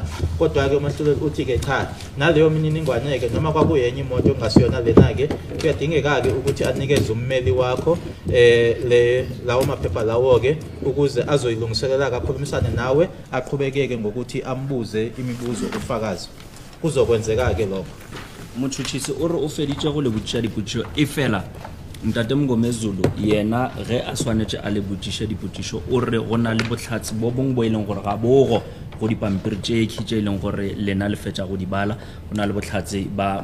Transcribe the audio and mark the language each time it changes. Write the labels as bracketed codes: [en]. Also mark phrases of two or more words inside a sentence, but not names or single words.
[zu] Kodwa-ke umahluleli uthi-ke cha, naleyo mininingwane-ke noma kwakuyenye imoto engasiyona lena-ke kuyadingeka-ke ukuthi anikeze ummeli wakho lawo maphepha lawo-ke ukuze azoyilungiselela akhulumisane nawe, aqhubekeke ngokuthi ambuze imibuzo ufakazi. Kuzokwenzeka-ke lokho. [nso] Motšhotšhisi o re o feditše go le botšiša dipotšišo e fela ntate Mngomezulu yena ge a swanetše a le botšiše dipotšišo o re go na le bohlatsi bo bongwe bo e leng gore ga bogo go dipampiri tše tše e leng gore lena le fetša go di bala, go na le bohlatsi ba